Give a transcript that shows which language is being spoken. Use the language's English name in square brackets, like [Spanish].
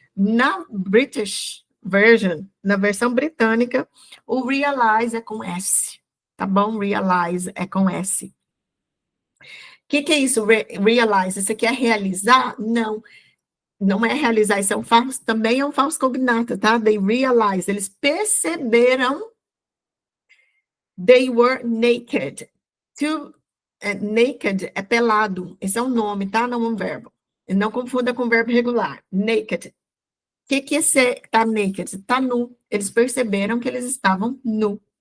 [Portuguese] Na British version, na versão britânica, o realize é com S, tá bom? Realize é com S. O que é isso, realize? Isso aqui é realizar? Não. Não é realizar, isso é também é um falso cognato, tá? [English] They realized, [Portuguese] eles perceberam, [English] they were naked. [Portuguese] Naked é pelado, esse é um nome, tá? Não é um verbo. E não confunda com o verbo regular. Naked. O que é ser tá naked? Tá nu. Eles perceberam que eles estavam nu.